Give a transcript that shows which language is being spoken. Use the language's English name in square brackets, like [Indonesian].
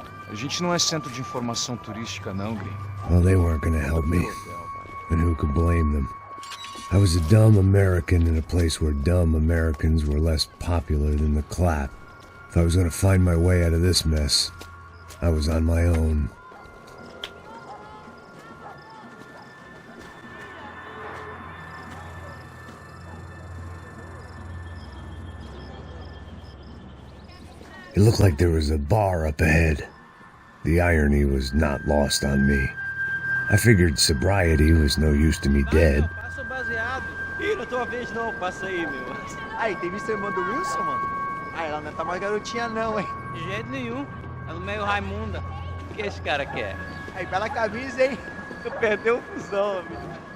[Portuguese] A gente não é centro de informação turística, não, gringo. [English] Well, they weren't gonna help me. And who could blame them? I was a dumb American in a place where dumb Americans were less popular than the clap. If I was gonna find my way out of this mess, I was on my own. It looked like there was a bar up ahead. The irony was not lost on me. I figured sobriety was no use to me dead. [Portuguese] Passa o baseado. Ih, não é tua vez não, passa aí, meu. Aí, tem visto a irmã do Wilson, mano? Ah, ela não tá mais garotinha não, hein? De jeito nenhum. Ela meio Raimunda. O que esse cara quer? Aí, bela camisa, hein? Tu perdeu o fusão, amigo.